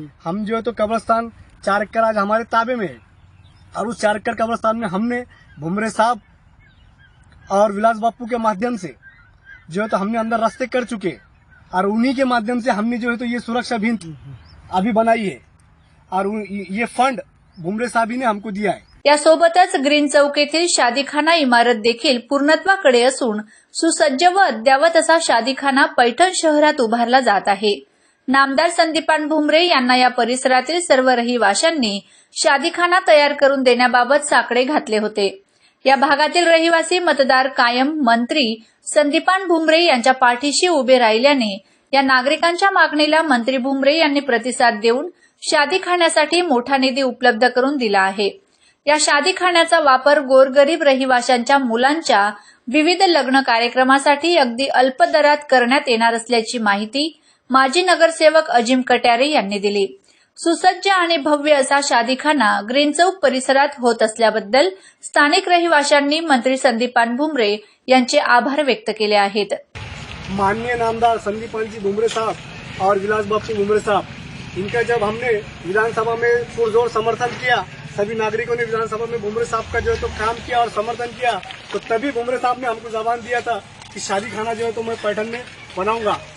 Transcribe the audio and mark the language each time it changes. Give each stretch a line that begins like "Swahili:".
Hindi: हम जो है तो कब्रिस्तान 4 एकड़ आज हमारे ताबे में है और उस 4 एकड़ कब्रिस्तान में हमने भुमरे साहब और विलास बापू के माध्यम से जो है तो हमने अंदर रास्ते कर चुके और उन्हीं के माध्यम से हमने जो है तो ये सुरक्षा भिंत अभी बनाई है और ये फंड भुमरे साहब ही ने हमको दिया है.
Marathi: यासोबतच ग्रीन चौक येथील शादीखाना इमारत देखील पूर्णत्वाकडे असून सुसज्ज व अद्यावत असा शादीखाना पैठण शहरात उभारला जात आहे. नामदार संदीपान भुमरे यांना या परिसरातील सर्व रहिवाशांनी शादीखाना तयार करून देण्याबाबत साकडे घातले होते. या भागातील रहिवासी मतदार कायम मंत्री संदीपान भुमरे यांच्या पाठीशी उभे राहिल्याने या नागरिकांच्या मागणीला मंत्री भुमरे यांनी प्रतिसाद देऊन शादीखान्यासाठी मोठा निधी उपलब्ध करून दिला आहे. या शादीखान्याचा वापर गोरगरीब रहिवाशांच्या मुलांच्या विविध लग्न कार्यक्रमासाठी अगदी अल्प दरात करण्यात येणार असल्याची माहिती माजी नगरसेवक अजिम कट्यारे यांनी दिली. सुसज्ज आणि भव्य असा शादीखाना ग्रीन चौक परिसरात होत असल्याबद्दल स्थानिक रहिवाशांनी मंत्री संदीपान भुमरे यांचे आभार व्यक्त केले आहेत.
Hindi: माननीय नामदार संदीपान जी भुमरे साहब और विलास बापू भुमरे साहब, इनका जब हमने विधानसभा में पुरजोर समर्थन किया, सभी नागरिकों ने विधानसभा में भुमरे साहब का जो है तो काम किया और समर्थन किया, तो तभी भुमरे साहब ने हमको जबान दिया था कि शादीखाना जो है तो मैं पैठण में बनाऊंगा.